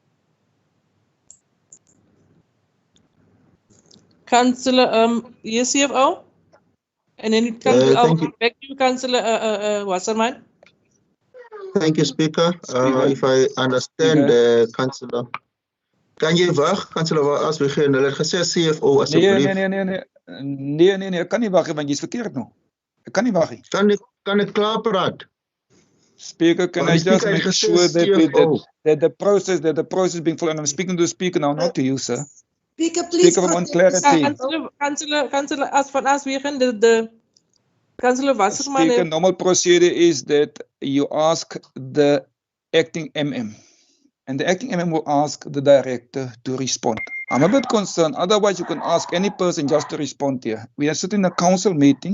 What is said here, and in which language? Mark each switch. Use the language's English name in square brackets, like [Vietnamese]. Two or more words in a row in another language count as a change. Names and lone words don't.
[English] Councillor, yes, CFO? And then it comes back to Councillor Wasserman. Thank you, Speaker. If I understand, Councillor, [Afrikaans] kan jy wag, Councillor, [English] as we begin, [Afrikaans] hulle het gesê CFO asseblief. Nee, ek kan nie wag want jy's verkeerd nou. Ek kan nie wag nie. Kan ek klaar praat? [English] Speaker, can I just make sure that the process being followed? And I'm speaking to the speaker now, not to you, sir. Speaker, please. Speaker, on clarity. Councillor, as van Aswegen, the Councillor Wasserman. Speaker, normal procedure is that you ask the acting MM, and the acting MM will ask the director to respond. I'm a bit concerned. Otherwise, you can ask any person just to respond here. We are sitting in a council meeting.